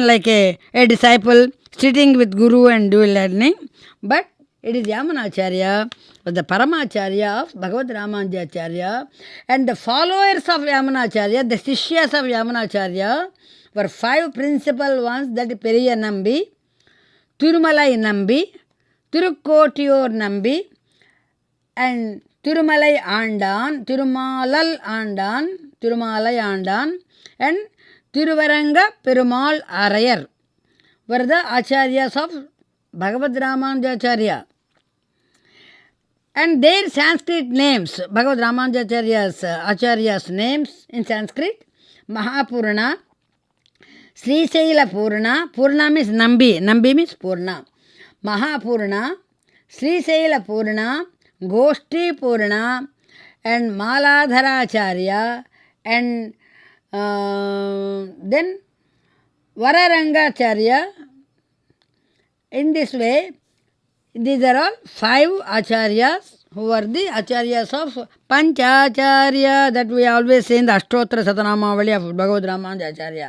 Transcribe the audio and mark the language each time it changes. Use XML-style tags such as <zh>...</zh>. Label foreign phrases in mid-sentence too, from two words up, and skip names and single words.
<en>like a disciple sitting with Guru and doing learning, but it is Yamunacharya, the Paramacharya of Bhagavad Ramanujacharya, and the followers of Yamunacharya, the Shishyas of Yamunacharya, were five principal ones, that is Periya Nambi, Tirumalai Nambi, Tirukkottiur Nambi, and Tirumalai Andan, Tirumalal Andan, Tirumalai Andan, and Tiruvaranga Perumal Arayar were the Acharyas of Bhagavad Ramanujacharya. And their Sanskrit names, Bhagavad Ramanujacharya's Acharya's names in Sanskrit, Mahapurana, Srisaila Purna, Purna means Nambi, Nambi means Purna, Mahapurna, Srisaila Purna, Goshti Purna, and Maladharacharya, and then Vararangacharya. In this way, these are all five acharyas who are the acharyas of Panchacharya that we always say in the Ashtotra Satanamavali of Bhagavad Ramanujacharya.</en>